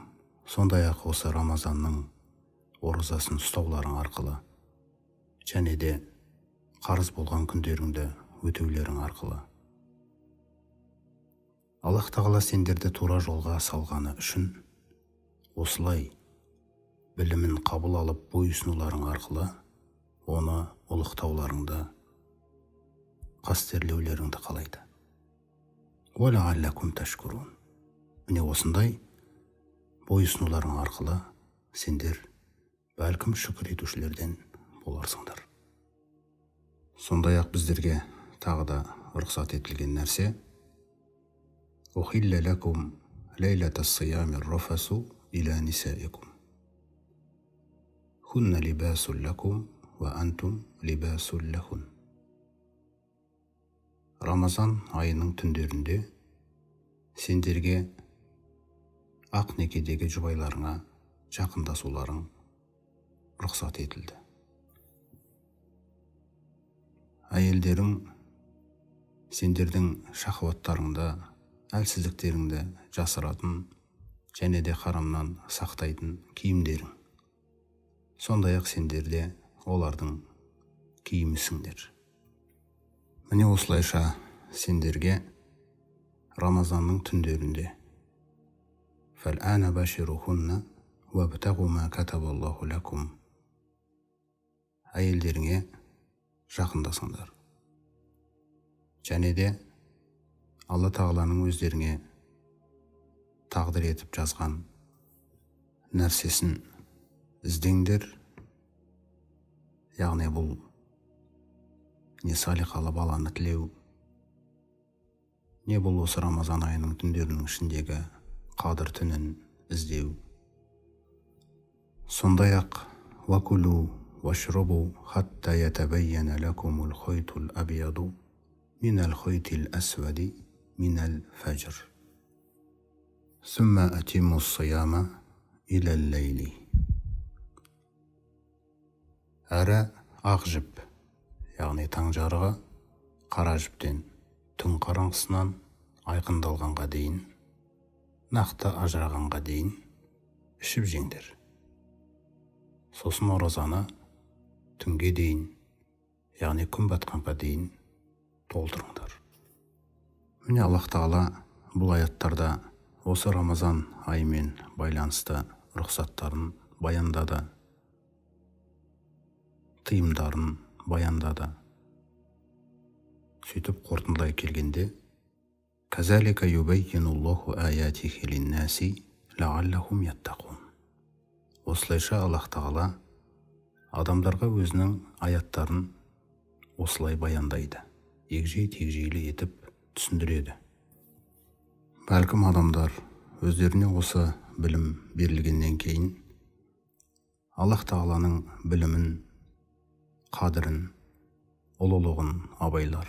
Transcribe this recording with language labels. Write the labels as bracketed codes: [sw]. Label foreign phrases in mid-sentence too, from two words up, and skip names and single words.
[kk] Сондай-ақ осы Рамазанның оразасын ұстауларың арқылы және де қарыз болған күндеріңді өтеулерің арқылы Аллах Тағала сендерді тура жолға салғаны үшін осылай білімін қабыл алып бойұсынуларың арқылы оны ұлықтауларыңды, қастерлеулеріңді қалайды. [ar] وَلَعَلَّكُمْ تَشْكُرُونَ. [kk] Міне осындай бойұсынуларың арқылы сендер бәлкім шүкір етушілерден боларсыңдар. Сондай-ақ біздерге тағы да рұқсат етілген нәрсе [ar] أُحِلَّ لَكُمْ لَيْلَةَ الصِّيَامِ الرَّفَثُ إِلَى نِسَائِكُمْ هُنَّ لِبَاسٌ لَكُمْ وَأَنْتُمْ لِبَاسٌ لَهُنَّ. [kk] Рамазан айының түндерінде сендерге ақ некедегі жұбайларыңа жақындасуларың рұқсат етілді. Әйелдерің сендердің шахваттарыңды, әлсіздіктеріңді жасыратын және де харамнан сақтайтын киімдерің. Сондай-ақ сендерде олардың киімісіңдер. Міне осылайша сендерге Рамазанның түндерінде [ar] فَالْآنَ بَشِرُهُنَّ وَابْتَغُوا مَا كَتَبَ اللَّهُ لَكُمْ. [kk] Әйелдеріңе жақындасыңдар. Және де Алла Тағаланың өздеріңе тағдыр етіп жазған нәрсесін іздеңдер. Яғни бұл не салиқалы баланы тілеу, не бұл осы Рамазан айының түндерінің ішіндегі қадір түнін іздеу. Сондай-ақ [ar] وَكُلُوا وَاشْرَبُوا حَتَّى يَتَبَيَّنَ لَكُمُ الْخَيْطُ الْأَبْيَضُ مِنَ الْخَيْطِ الْأَسْوَدِ مِنَ الْفَجْرِ ثُمَّ أَتِمُّوا الصِّيَامَ إِلَى اللَّيْلِ. [kk] Әрі ақ жіп, яғни таң жарығы қара жіптен түн қараңғысынан айқындалғанға дейін, нақты ажырағанға дейін ішіп жеңдер. Сосын оразаны түнге дейін, яғни күн батқанға дейін толтырыңдар. Міне Аллах Тағала бұл аяттарда осы Рамазан айымен байланысты рұқсаттарын баяндады, тыйымдарын баяндады. Сөйтіп қорытындылай келгенде [ar] كَذَلِكَ يُبَيِّنُ اللَّهُ آيَاتِهِ لِلنَّاسِ لَعَلَّهُمْ يَتَّقُونَ. [kk] Осылайша Аллах Тағала адамдарға өзінің аяттарын осылай баяндайды, егжей-тегжейлі етіп түсіндіреді. Бәлкім адамдар өздеріне осы білім берілгеннен кейін Аллах Тағаланың білімін, қадірін, ұлылығын абайлар.